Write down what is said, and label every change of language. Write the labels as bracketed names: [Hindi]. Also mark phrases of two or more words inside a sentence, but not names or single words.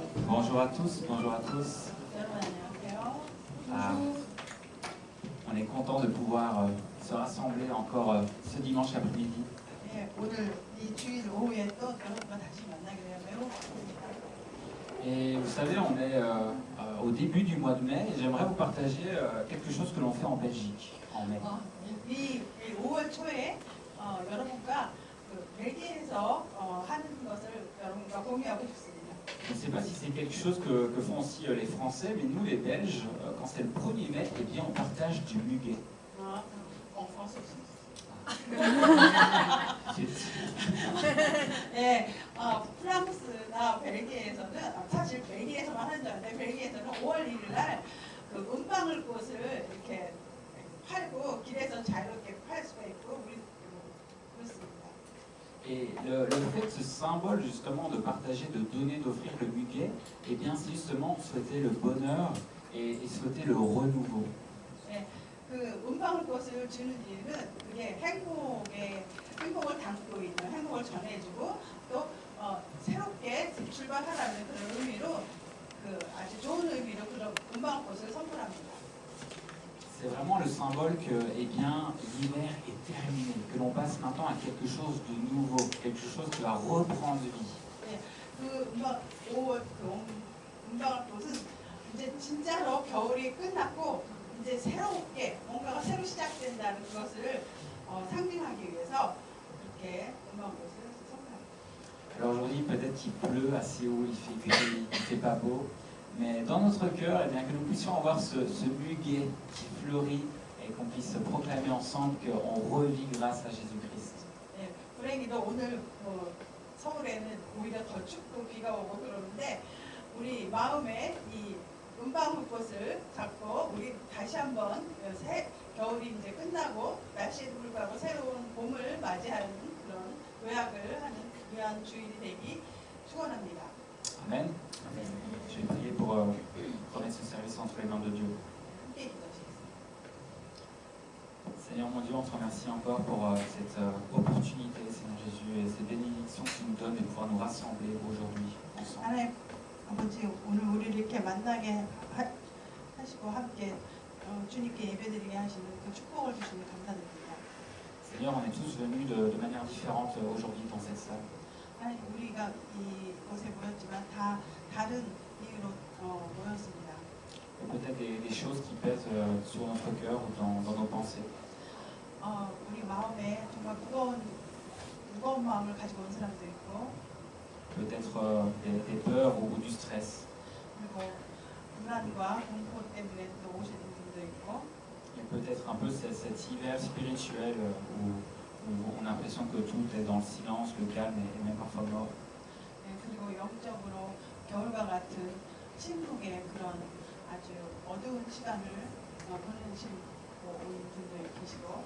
[French] Bonjour à tous, bonjour à tous. On est content de pouvoir se rassembler encore ce dimanche après-midi. Et vous savez, on est au début du mois de mai et j'aimerais vous partager quelque chose que l'on fait en Belgique en mai. [Korean] 이 5월 초에 여러분과 벨기에에서 하는 것을 여러분과 공유하고 싶습니다. [French] Je ne sais pas si c'est quelque chose que font aussi les Français, mais nous les Belges, quand c'est le 1er mai, eh bien on partage du muguet. En France aussi. [Korean] 네, 프랑스나 벨기에에서는 사실 벨기에에서만 하는 줄 알았는데 벨기에에서는 5월 1일 날 그 은방울 꽃을 이렇게 팔고 길에서 자유롭게 팔 수가 있고 우리 그렇습니다. [French] Et le fait de ce symbole justement de partager, de donner, d'offrir le muguet, eh bien c'est justement souhaiter le bonheur et souhaiter le renouveau. [Korean] 네, 그 은방울 꽃을 주는 이유는 그게 행복을 담고 있는 행복을 전해주고 또 새롭게 출발하라는 그런 의미로 그 아주 좋은 의미로 그런 은방울 꽃을 선물합니다. [French] C'est vraiment le symbole que, eh bien, l'hiver est terminé, que l'on passe maintenant à quelque chose de nouveau, quelque chose qui va reprendre vie. [Korean] 네, 그 은방울 꽃은 이제 진짜로 겨울이 끝났고 이제 새롭게 뭔가가 새로 시작된다는 것을 상징하기 위해서 이렇게 은방울 꽃을 선물합니다. [French] Alors aujourd'hui, peut-être qu'il pleut à Séoul, il fait gris, il fait pas beau. Mais dans notre cœur, eh bien, que nous puissions avoir ce muguet qui fleurit et qu'on puisse proclamer ensemble qu'on revit grâce à Jésus-Christ. [Korean] 네, 불행히도 오늘 서울에는 오히려 더 춥고 비가 오고 그러는데 우리 마음에 이 은방울꽃을 잡고 우리 다시 한번 겨울이 이제 끝나고 날씨에도 불구하고 새로운 봄을 맞이하는 그런 도약을 하는 귀한 주일이 되기 축원합니다. [French] Amen. Je vais prier pour remettre ce service entre les mains de Dieu. Seigneur mon Dieu, on te remercie encore pour cette opportunité, Seigneur Jésus, et cette bénédiction que tu nous donnes de pouvoir nous rassembler aujourd'hui ensemble. [Korean] 하나님 아버지 오늘 우리를 이렇게 만나게 하시고 함께 주님께 예배드리게 하시는 그 축복을 주시니 감사드립니다. [French] Seigneur, on est tous venus de manière différente aujourd'hui dans cette salle. [Korean] 하나님 우리가 이곳에 모였지만 다 다른 이유로 모였습니다. [French] Peut-être des choses qui pèsent sur notre cœur ou dans nos pensées. [Korean] 우리 마음에 정말 무거운 마음을 가지고 온 사람도 있고, [French] Peut-être des peurs ou du stress. [Korean] 그리고 불안과 공포 때문에 또 오시는 분도 있고, [French] Et peut-être un peu cet hiver spirituel où on a l'impression que tout est dans le silence, le calme et même parfois mort. [Korean] 네, 그리고 영적으로 겨울과 같은 침묵의 그런 아주 어두운 시간을 보내시고 온 분들 계시고.